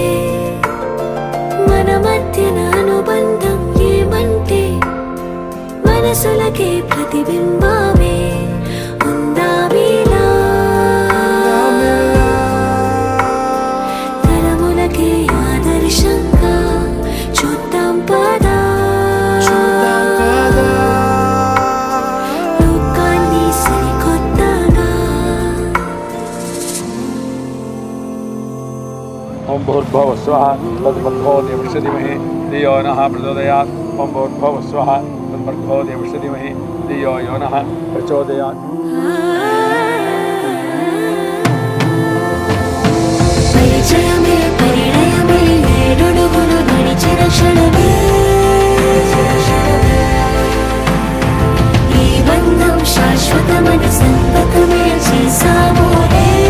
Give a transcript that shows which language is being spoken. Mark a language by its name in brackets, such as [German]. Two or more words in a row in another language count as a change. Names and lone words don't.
[Telugu] మన మధ్యన అనుబంధం ఏమంటే మనసులకే ప్రతిబింబమే ఉందామీలా, తరములకే ఆదర్శంగా చూద్దాం పదా. [Sanskrit] ओम भूर्भुवः स्वः तत्सवितुर्वरेण्यं भर्गो देवस्य धीमहि धियो यो नः प्रचोदयात्. ओम भूर्भुवः स्वः तत्सवितुर्वरेण्यं भर्गो देवस्य धीमहि धियो यो नः प्रचोदयात्. [Telugu] పరిచయమే పరిణయమే ఏడడుగులు నడిచిన క్షణమే, ఈ బంధం శాశ్వతమైన సంతకమే చేసామోలే,